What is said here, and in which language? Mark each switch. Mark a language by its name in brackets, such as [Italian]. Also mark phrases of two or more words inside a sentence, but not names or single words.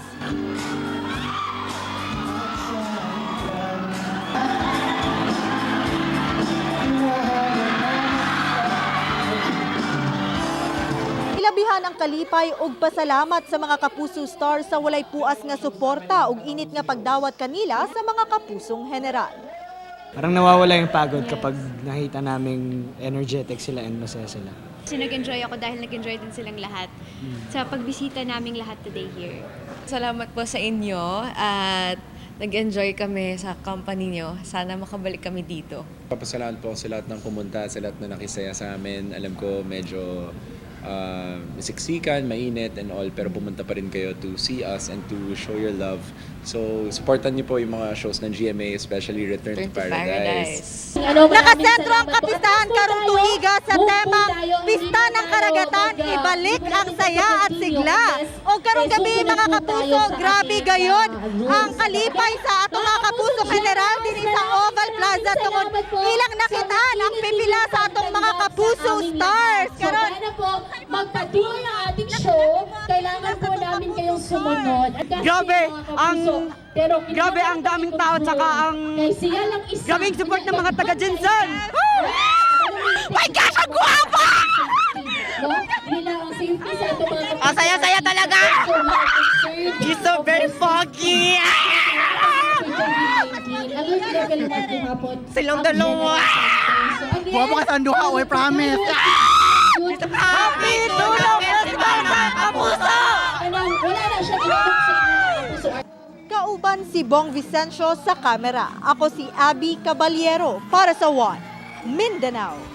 [Cebuano] Ilabihan ang kalipay ug pasalamat sa mga kapuso stars sa walay puas nga suporta ug init nga pagdawat kanila sa mga kapusong general. [Filipino] Parang nawawala yung pagod kapag nakita naming energetic sila and masaya sila. Kasi nag-enjoy ako dahil nag-enjoy din silang lahat sa pagbisita naming lahat [English] today here. [Filipino] Salamat po sa inyo at nag-enjoy kami sa company nyo. Sana makabalik kami dito. Papasalamat po sa lahat ng pumunta, sa lahat na nakisaya sa amin. Alam ko medyo siksikan, mainit [English] and all, [Filipino] pero pumunta pa rin kayo [English] to see us and to show your love. [Filipino] So, supportan niyo po yung mga shows ng GMA, [English] especially Return to Paradise. [Cebuano] Nakasentro ang kapistahan karong tuiga sa temang Pista ng Karagatan, ibalik ang saya at sigla. O karong gabi mga kapuso, grabe gayon ang kalipay sa atong mga kapuso general din sa Oval Plaza tungod ilang nakitaan ang pipila sa atong mga kapuso stars. Karon [Filipino] magpatuloy ang ating show, kailangan po namin kayong sumunod. Grabe ang daming tao at saka ang grabing support ng mga taga-Jinsan. [English] My gosh, [Filipino] ang guwapa! Ang saya-saya talaga! [English] He's so very foggy! [Filipino] Silang dalawa! [Cebuano] Guwapa ka sa anduha, [English] I promise! Happy Tulong Festival sa Kapuso! [Cebuano] Kauban si Bong Vicencio sa kamera. Ako si Abby Caballero para sa One Mindanao.